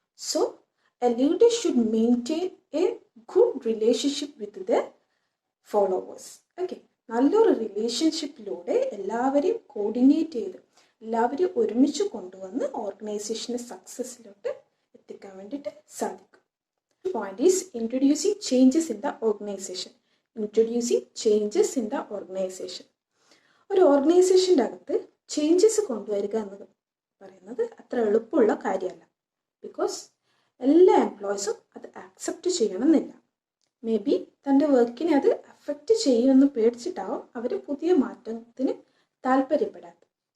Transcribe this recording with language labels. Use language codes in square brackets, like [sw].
[en] So a leader should maintain a good relationship with the followers. Okay. [ml] നല്ലൊരു റിലേഷൻഷിപ്പിലൂടെ എല്ലാവരെയും coordinate ചെയ്ത് എല്ലാവരെയും ഒരുമിച്ച് കൊണ്ടുവന്ന് ഓർഗനൈസേഷൻ്റെ സക്സസ്സിലോട്ട് എത്തിക്കാൻ വേണ്ടിയിട്ട് സാധിക്കും. [en] Point is introducing changes in the organization. Introducing changes in the organization. [ml] ഒരു ഓർഗനൈസേഷൻ്റെ അകത്ത് ചേഞ്ചസ് കൊണ്ടുവരിക എന്ന് പറയുന്നത് അത്ര എളുപ്പമുള്ള കാര്യമല്ല. ബിക്കോസ് എല്ലാ എംപ്ലോയീസും അത് ആക്സെപ്റ്റ് ചെയ്യണമെന്നില്ല. മേ ബി തൻ്റെ വർക്കിനെ അത് അഫക്റ്റ് ചെയ്യുമെന്ന് പേടിച്ചിട്ടാവും അവർ പുതിയ മാറ്റത്തിന് താല്പര്യപ്പെടാത്തത്.